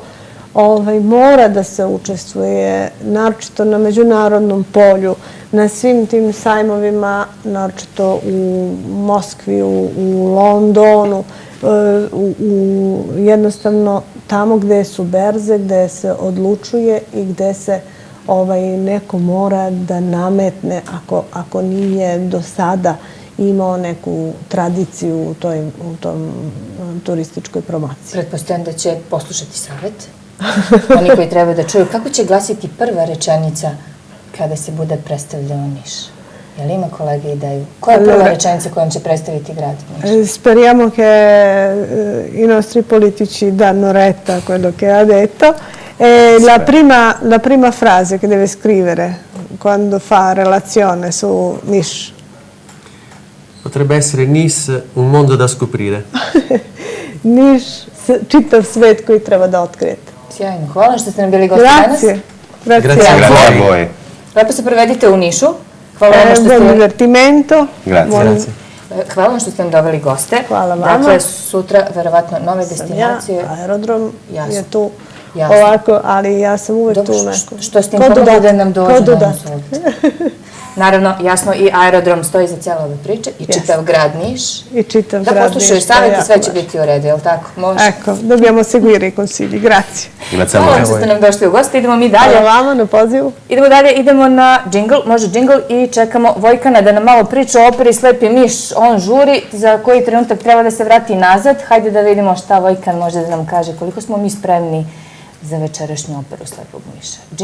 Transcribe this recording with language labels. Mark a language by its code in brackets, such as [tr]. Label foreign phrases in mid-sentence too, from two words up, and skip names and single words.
[sr] Mora da se učestvuje, naročito na međunarodnom polju, na svim tim sajmovima, naročito u Moskvi, u Londonu, jednostavno tamo gde su berze, gde se odlučuje i gde se neko mora da nametne ako nije do sada imao neku tradiciju u tom turističkoj promociji. Pretpostavljam da će poslušati savjet. Oni koji treba da čuju. Kako će glasiti prva rečenica kada se bude predstavljao Niš? Je li ima kolege ideju? Koja je prva rečenica kojom će predstaviti grad Niš? [it] Speriamo che i nostri politici danno retta a quello che ha detto. La prima frase che deve scrivere quando fa relazione su Niš. Potrebbe essere Niš un mondo da scoprire. [sr] Niš, čitav svet koji treba da otkrijete. Sjajno. Hvala što ste nam bili gosti danas. [it] Grazie. Grazie a voi. [sr] Lepo se provedite u Nišu. Hvala vam što [it] Buon [sr] ste... [it] divertimento. Grazie. [sr] Hvala vam što ste nam doveli goste. Hvala vama. Dakle, sutra verovatno nove destinacije. Aerodrom je tu Jasno. ovako, ali ja sam uvek tu neko. Što ste im pomogli da nam dođe na ovom sudu. Naravno, jasno, i aerodrom stoji za cijele ove priče i čitav grad Niš. I čitav da grad Niš. poslušaju savjeti, sve će biti u redu, je li tako? Može. [it] Ecco, dobbiamo seguire i consigli. Grazie. Grazie a [sr] Hvala [it] voi. [sr] što ste nam došli u goste. Idemo mi dalje. Hvala vama na pozivu. Idemo dalje, idemo na džingl, može džingl i čekamo Vojkana da nam malo priča o operi Slepi miš. On žuri, za koji trenutak treba da se vrati nazad. Hajde da vidimo šta Vojkan može da nam kaže, koliko smo mi spremni za večerašnju operu Slepog miša.